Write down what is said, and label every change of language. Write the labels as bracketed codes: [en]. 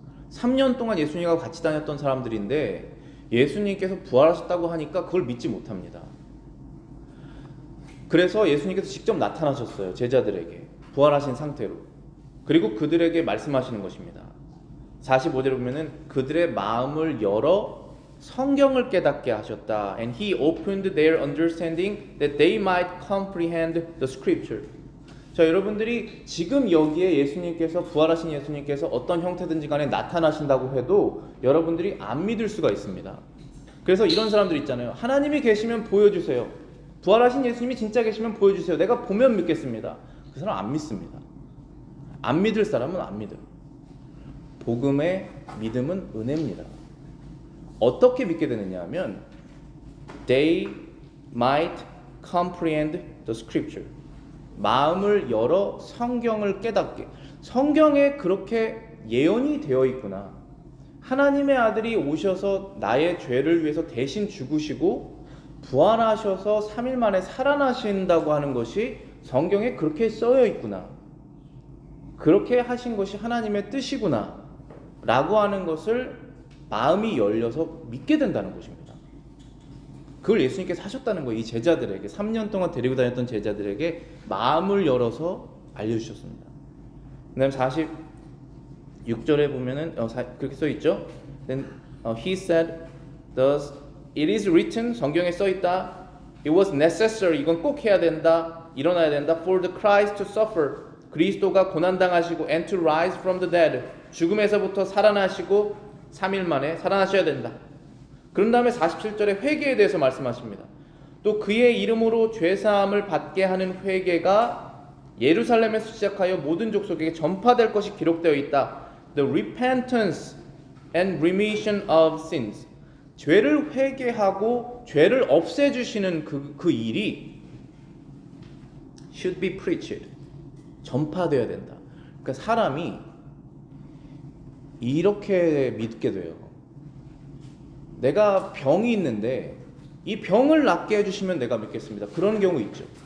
[ko] 3년 동안 예수님과 같이 다녔던 사람들인데 예수님께서 부활하셨다고 하니까 그걸 믿지 못합니다. 그래서 예수님께서 직접 나타나셨어요. 제자들에게 부활하신 상태로. 그리고 그들에게 말씀하시는 것입니다. 45절에 보면은 그들의 마음을 열어 성경을 깨닫게 하셨다. [en] And he opened their understanding that they might comprehend the scripture. [ko] 자, 여러분들이 지금 여기에 예수님께서 부활하신 예수님께서 어떤 형태든지 간에 나타나신다고 해도 여러분들이 안 믿을 수가 있습니다. 그래서 이런 사람들 있잖아요. 하나님이 계시면 보여주세요. 부활하신 예수님이 진짜 계시면 보여주세요. 내가 보면 믿겠습니다. 그 사람 안 믿습니다. 안 믿을 사람은 안 믿어요. 복음의 믿음은 은혜입니다. 어떻게 믿게 되느냐 하면 [en] they might comprehend the scripture. [ko] 마음을 열어 성경을 깨닫게. 성경에 그렇게 예언이 되어 있구나. 하나님의 아들이 오셔서 나의 죄를 위해서 대신 죽으시고 부활하셔서 3일 만에 살아나신다고 하는 것이 성경에 그렇게 써여 있구나. 그렇게 하신 것이 하나님의 뜻이구나 라고 하는 것을 마음이 열려서 믿게 된다는 것입니다. 그걸 예수님께서 하셨다는 거예요. 이 제자들에게 3년 동안 데리고 다녔던 제자들에게 마음을 열어서 알려주셨습니다. 그 다음 46절에 보면은 그렇게 써있죠. [en] Then he said, thus it is written, [ko] 성경에 써있다. [en] It was necessary, [ko] 이건 꼭 해야 된다. 일어나야 된다. [en] For the Christ to suffer, [ko] 그리스도가 고난당하시고 [en] and to rise from the dead, [ko] 죽음에서부터 살아나시고 3일 만에 살아나셔야 된다. 그런 다음에 47절에 회개에 대해서 말씀하십니다. 또 그의 이름으로 죄사함을 받게 하는 회개가 예루살렘에서 시작하여 모든 족속에게 전파될 것이 기록되어 있다. [en] The repentance and remission of sins. [ko] 죄를 회개하고 죄를 없애주시는 그 일이 [en] should be preached. [ko] 전파되어야 된다. 그러니까 사람이 이렇게 믿게 돼요. 내가 병이 있는데 이 병을 낫게 해주시면 내가 믿겠습니다. 그런 경우 있죠.